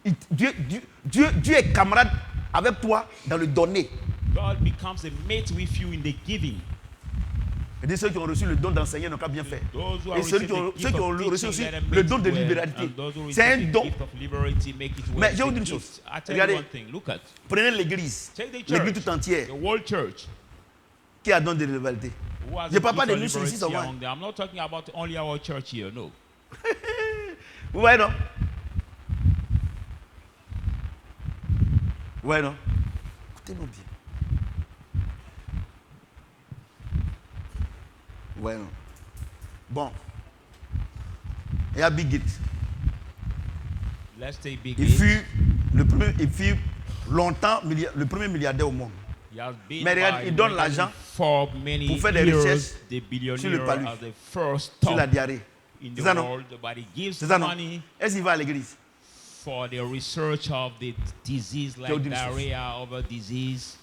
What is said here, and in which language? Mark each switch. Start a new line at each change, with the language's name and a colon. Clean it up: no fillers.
French: Dieu est camarade avec toi dans le donner.
English: God becomes a mate with you in the giving.
French: Et ceux qui ont reçu le don d'enseigner n'ont qu'à bien faire. Et ceux qui ont reçu aussi le don de libéralité. C'est un don. Mais je vais vous dire une chose. Regardez, prenez l'église tout entière. Qui a don de libéralité? Je ne parle pas de nous ici seulement.
English: I'm not talking about only our church here, no.
French: Vous voyez, non? Vous voyez, non? Écoutez-moi bien. Ouais, non. Bon. Il y a Bill Gates.
English: Let's take Bill
French: Gates. Il fut longtemps le premier milliardaire au monde. Mais regarde, il donne l'argent pour faire des recherches sur le palu, sur la diarrhée. C'est ça non? C'est ça non? Est-ce qu'il va à l'église?
English: For the research of the disease like diarrhea over disease.